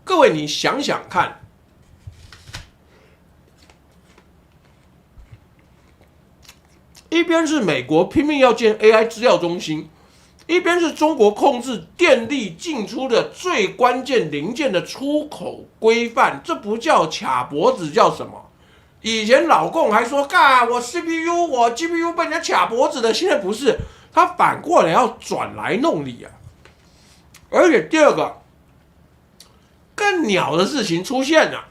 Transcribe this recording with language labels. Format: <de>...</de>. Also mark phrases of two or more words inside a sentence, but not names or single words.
<zh>各位，你想想看，一邊是美國拼命要建 AI 資料中心，一邊是中國控制電力進出的最關鍵零件的出口規範，這不叫卡脖子，叫什麼？以前老共還說，幹我 CPU 我 GPU 被人家卡脖子的，現在不是，他反過來要轉來弄你啊！而且第二個，更鳥的事情出現了。</zh>